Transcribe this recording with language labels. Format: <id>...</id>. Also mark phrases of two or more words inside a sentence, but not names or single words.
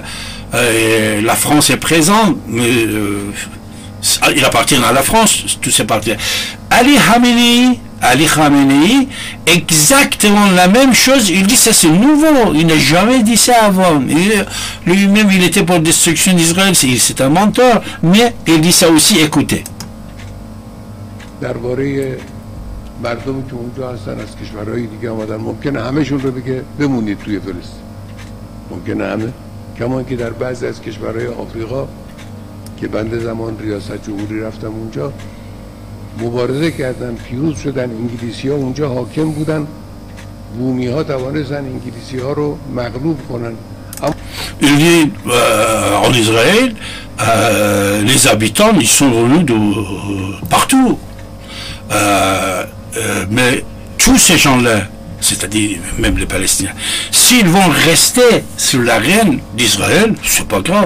<fr>La France est présente, mais il appartient à la France, tous ces parties. Ali Khamenei, exactement la même chose, il dit ça c'est nouveau, il n'a jamais dit ça avant. Lui-même il était pour la destruction d'Israël, c'est un menteur, mais il dit ça aussi, écoutez.</fr> <fa>مردمی که اونجا هستن از کشورهای دیگه آمدن ممکنه همه‌شون رو بگه بمونید توی فلسطین، ممکنه همه، کما که در بعضی از کشورهای آفریقا که بنده زمان ریاست جمهوری رفتم اونجا مبارزه کردن، پیروز شدن، انگلیسی‌ها اونجا حاکم بودن، بومی‌ها توانستن انگلیسی‌ها رو مغلوب کنن.</fa> <fr>Il dit en Israël, les habitants ils sont venus de partout. Mais tous ces gens-là, c'est-à-dire même les Palestiniens, s'ils vont rester sur l'arène d'Israël, c'est pas grave.</fr>